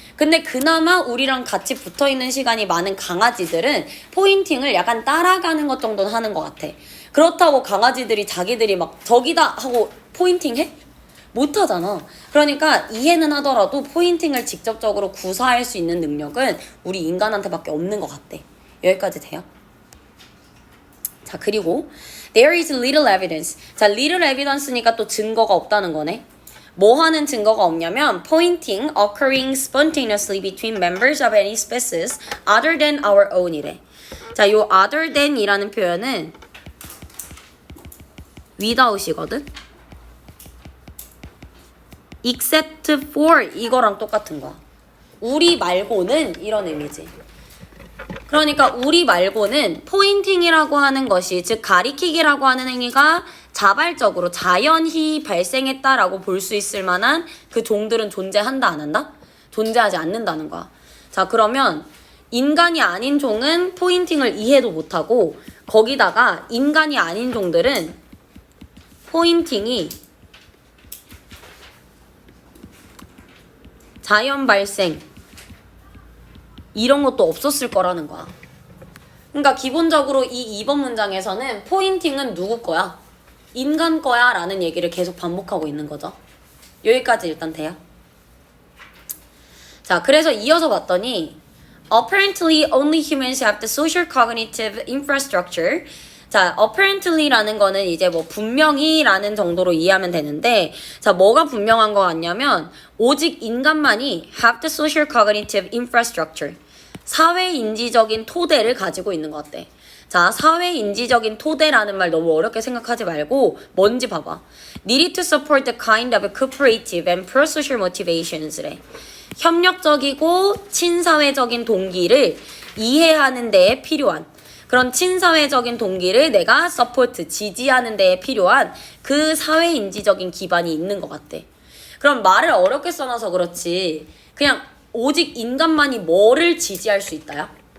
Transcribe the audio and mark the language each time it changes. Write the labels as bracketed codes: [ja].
[ko] 근데 그나마 우리랑 같이 붙어있는 시간이 많은 강아지들은 포인팅을 약간 따라가는 것 정도는 하는 것 같아. 그렇다고 강아지들이 자기들이 막 저기다 하고 포인팅 해? 못하잖아. 그러니까 이해는 하더라도 포인팅을 직접적으로 구사할 수 있는 능력은 우리 인간한테밖에 없는 것 같대. 여기까지 돼요? 자, 그리고 [en] there is little evidence. [ko] 자, little evidence니까 또 증거가 없다는 거네. 뭐 하는 증거가 없냐면 [en] pointing occurring spontaneously between members of any species other than our own 이래. [ko] 자, 요 other than 이라는 표현은 without이거든. except for 이거랑 똑같은 거야. 우리 말고는 이런 의미지. 그러니까 우리 말고는 포인팅이라고 하는 것이, 즉 가리키기라고 하는 행위가 자발적으로 자연히 발생했다라고 볼 수 있을 만한 그 종들은 존재한다 안 한다? 존재하지 않는다는 거야. 자, 그러면 인간이 아닌 종은 포인팅을 이해도 못하고 거기다가 인간이 아닌 종들은 포인팅이 자연 발생 이런 것도 없었을 거라는 거야. 그러니까 기본적으로 이 2번 문장에서는 포인팅은 누구 거야? 인간 거야 라는 얘기를 계속 반복하고 있는 거죠. 여기까지 일단 돼요. 자, 그래서 이어서 봤더니 [en] apparently only humans have the social cognitive infrastructure. [ko] 자, apparently라는 거는 이제 뭐 분명히 라는 정도로 이해하면 되는데, 자, 뭐가 분명한 거 같냐면 오직 인간만이 [en] have the social cognitive infrastructure. [ko] 사회인지적인 토대를 가지고 있는 것 같대. 자, 사회인지적인 토대라는 말 너무 어렵게 생각하지 말고 뭔지 봐봐. [en] Needed to support the kind of cooperative and pro-social motivations래. [ko] 협력적이고 친사회적인 동기를 이해하는 데에 필요한 그런 친사회적인 동기를 내가 서포트, 지지하는 데에 필요한 그 사회인지적인 기반이 있는 것 같대. 그럼 말을 어렵게 써놔서 그렇지 그냥 오직 인간만이 뭐를 지지할 수 있다야?